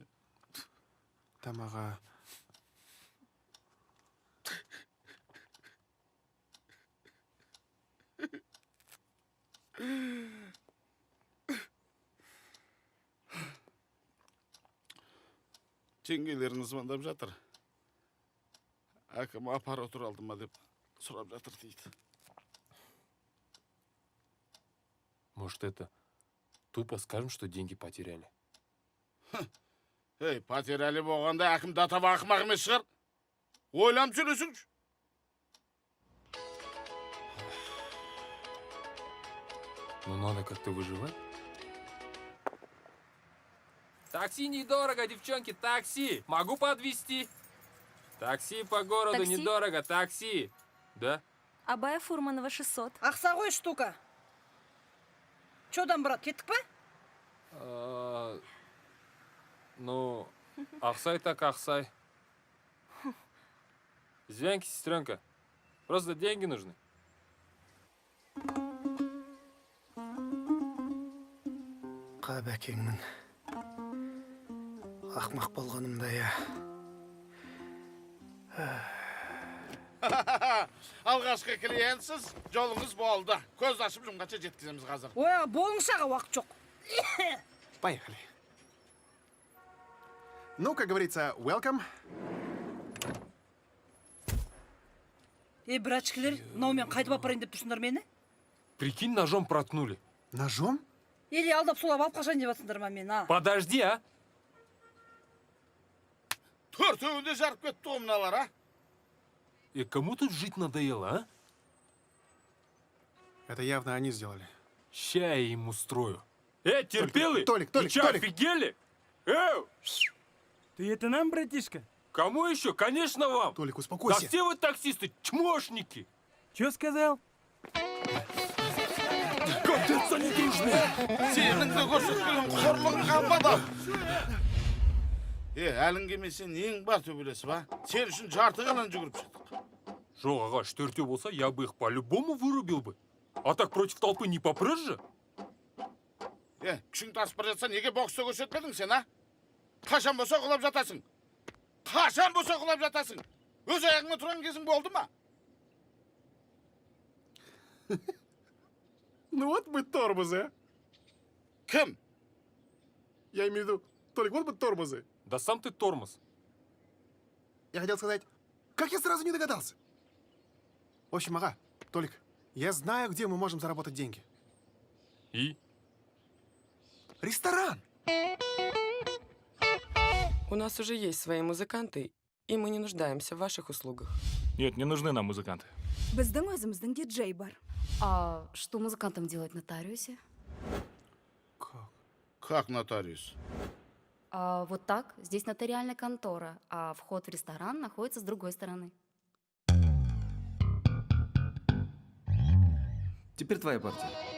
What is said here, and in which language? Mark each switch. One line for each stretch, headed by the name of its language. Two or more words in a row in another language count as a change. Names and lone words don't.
Russian: Там, ага.
Kazakh: Жеңгелерің звондап жатыр. Әкім аппаратура алды ма деп сұрап жатыр дейді.
Russian: Может, это тупо скажем, что деньги потеряли?
Kazakh: Ей, потеряли болғанда әкім датаба ақымақ емес шығар. Ойланып сөйлесіңші.
Russian: Ну, надо как-то выживать. Такси недорого, девчонки, такси. Могу подвезти. Такси по городу Такси? недорого, такси. Да? Абая Фурманова 600.
Kazakh: Ақса ғой штука. Чодан, брат, кеттік па?
Russian: Ну, Ахсай так Ахсай. Извините, сестренка. Просто деньги нужны.
Kazakh: Қабәкеңмін. Ақмақ болғанымда я. Алғашқы клиентсіз, жолыңыз болды. Көз ашып жұмғанша жеткіземіз қазір. Ой, болыңшаға уақыт жоқ.
Russian: Поехали. Ну, как говорится,
English: welcome.
Kazakh: Братчикілер, мынаумен қайтып апарайын деп тұрсыңдар мені?
Russian: Прикинь, ножом проткнули. Ножом?
Kazakh: Или алдап сулап алып қашайын деп жатсыңдар ма мені, а?
Russian: Подожди, а?
Kazakh: Төртеуінде жарып кетті ғой мыналар, а?
Russian: И кому тут жить надоело, а? Это явно они сделали. Ща я им устрою. Терпелый! Толик, Вы чё, Толик. офигели? Ты это нам, братишка? Кому еще? Конечно вам! Толик, Да успокойся. все вы таксисты, чмошники! Чё сказал? Капец, они дружные!
Kazakh: Сенің де көрсеткен қорлығың қалмады. Әліңге сен ең бар төбелесі, ба? Сен үшін жарты қалан жүгіріп шықтық. Жоқ, ағаш, төртеу болса,
Russian: я бы их по-любому вырубил бы. А так против толпы не попрешь же?
Kazakh: Күшің тасып бара жатса, неге бокста көрсетпедің сен, а? Қашан болса құлап жатасың? Қашан болса құлап жатасың? Өз аяғыңа тұрған кезің болды ма?
Russian: Ну вот мы тормозы, а. Кім? Я имею в виду, Толик, вот мы тормозы. Да сам ты тормоз. Я хотел сказать, как я сразу не догадался? В общем, ага, Толик, я знаю, где мы можем заработать деньги. И? Ресторан! У нас уже есть свои музыканты, и мы не нуждаемся в ваших услугах. Нет, не нужны нам музыканты.
Kazakh: Біздің өзіміздің диджей бар.
Russian: А что музыкантам делать в нотариусе? Как нотариус? Вот так. Здесь нотариальная контора, а вход в ресторан находится с другой стороны. Теперь твоя партия.